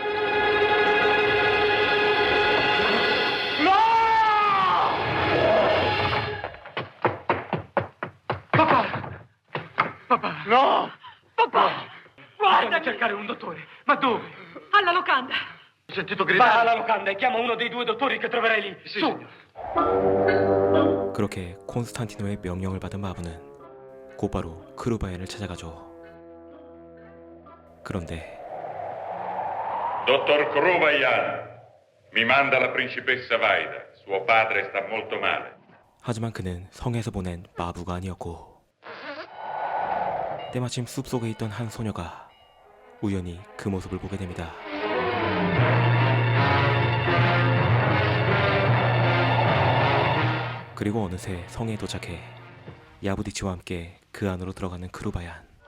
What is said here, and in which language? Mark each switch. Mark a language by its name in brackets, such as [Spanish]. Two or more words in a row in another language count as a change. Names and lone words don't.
[Italian] No! Papà! Guarda! Bisogna cercare un dottore. Ma dove? Alla locanda. Ho sentito gridare. Va alla locanda e chiama uno dei 2 dottori che troverai lì. Sì, Su! signor. [Korean] 그렇게 콘스탄티노의 명령을 받은 마부는 곧바로 크루바얀을 찾아가죠. 그런데 [Italian] Dottor Kruvayan, mi manda la principessa Vaida. Suo padre sta molto male. [Korean] 하지만 그는 성에서 보낸 마부가 아니었고 때마침 숲속에 있던 한 소녀가 우연히 그 모습을 보게 됩니다. 그리고 어느새 성에 도착해 야부디치와 함께 그 안으로 들어가는 크루바얀.